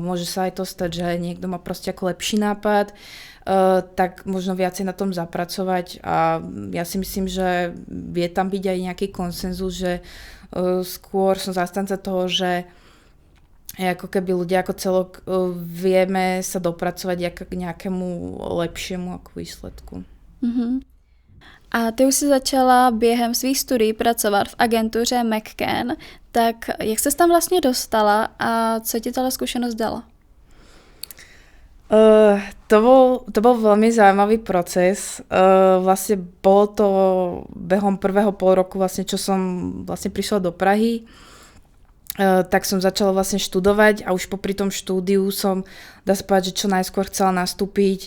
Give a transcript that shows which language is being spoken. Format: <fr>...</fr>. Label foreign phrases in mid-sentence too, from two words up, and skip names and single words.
<sk>Môže sa aj to stať, že niekto má proste ako lepší nápad, tak možno viacej na tom zapracovať a ja si myslím, že vie tam byť aj nejaký konsenzus, že skôr som zastanca toho, že ako keby ľudia ako celok vieme sa dopracovať k nejakému lepšiemu ako výsledku. Mm-hmm.</sk> <cs>A ty už si začala během svých studií pracovat v agentuře McCann, tak jak ses tam vlastně dostala a co ti tato zkušenost dala?</cs> <sk>To bol veľmi zaujímavý proces. Vlastne bolo to behom prvého pol roku, vlastne, čo som vlastne prišla do Prahy. Tak som začala vlastne študovať a už popri tom štúdiu som, dá sa povedať, že čo najskôr chcela nastúpiť</sk>